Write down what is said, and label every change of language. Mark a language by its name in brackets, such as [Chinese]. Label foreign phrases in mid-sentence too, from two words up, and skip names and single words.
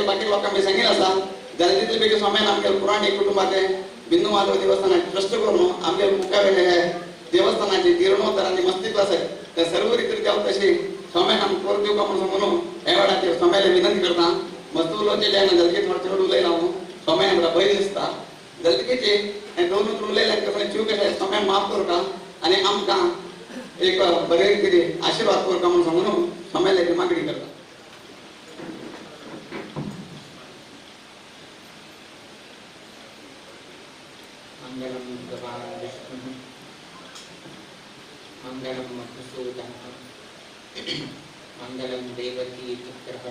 [Konkani] बाकी लोकांक बी सांगिल्लें आसा जाल्यार तितले बेगीन स्वाम्यान आमगे पुराणी कुटुंबाचे बिंदू माधव देवस्थान ट्रस्ट करून आमगे मुखावेले देवस्थानाची जीर्णोद्धार आणि मस्तित्व आसा ते सर्व रितीन जावं तशी स्वाम्यान आमकां करून दिवपाक म्हणून ह्या वेळाचेर स्वाम्याला विनंती करता मस्त उलोवचें जेन्ना जल्दी थोडे चड उलयला हांव स्वाम्यान आमकां भंय दिसता जल्दीचे दोन उतर उलयल्यार कसं जीव कशें स्वाम्यान माफ करता आणि आमकां एक बरे कितें आशिर्वाद करता म्हणून सांगून स्वाम्याला मागणी करता. [Sanskrit] मंगलम भगवान विष्णु मंगलम मधुसूदन मंगलम देवकी पुत्र